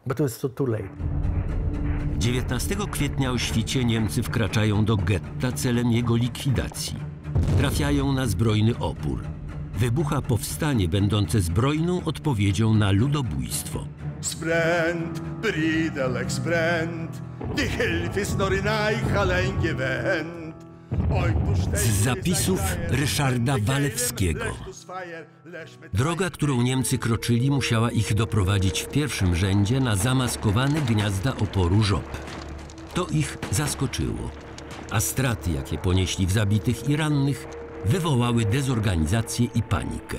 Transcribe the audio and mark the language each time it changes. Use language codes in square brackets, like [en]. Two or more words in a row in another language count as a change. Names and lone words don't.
[pl] 19 kwietnia o świcie Niemcy wkraczają do getta celem jego likwidacji. Trafiają na zbrojny opór. Wybucha powstanie będące zbrojną odpowiedzią na ludobójstwo. Spręt, Bridelek spręt, [de] die Hilfe ist nur in euch allein gewähnt. [pl] Z zapisów Ryszarda Walewskiego. Droga, którą Niemcy kroczyli, musiała ich doprowadzić w pierwszym rzędzie na zamaskowane gniazda oporu ŻOB. To ich zaskoczyło, a straty, jakie ponieśli w zabitych i rannych, wywołały dezorganizację i panikę.